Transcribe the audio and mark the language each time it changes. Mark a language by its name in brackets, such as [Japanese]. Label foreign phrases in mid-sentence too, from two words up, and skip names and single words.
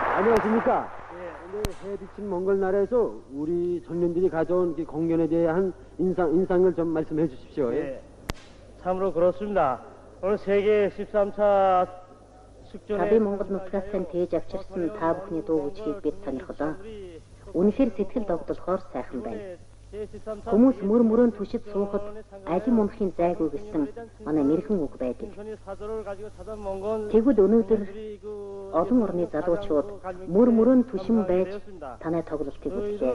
[Korean] 안녕하십니까? 오늘 해비친 몽골 나라에서 우리 청년들이 가져온 그 공연에 대한 인상을 좀 말씀해 주십시오. 예. 참으로 그렇습니다. 오늘 세계 13차 [Mongolian] Тавын Монгол нутгаас тээж авчирсан та бүхний дуу үжигийг бид сонирхлоо. Үнэхээр сэтгэл догдолхоор сайхан байна. Хүмүүс мөр мөрөнд түшид суухад ажим унахын зайгүй гэсэн манай нэрхэн үг байдаг. Тэгвэл өнөөдөр олон орны залуучууд мөр мөрөнд түшин байж танай тоглолтыг үзлээ.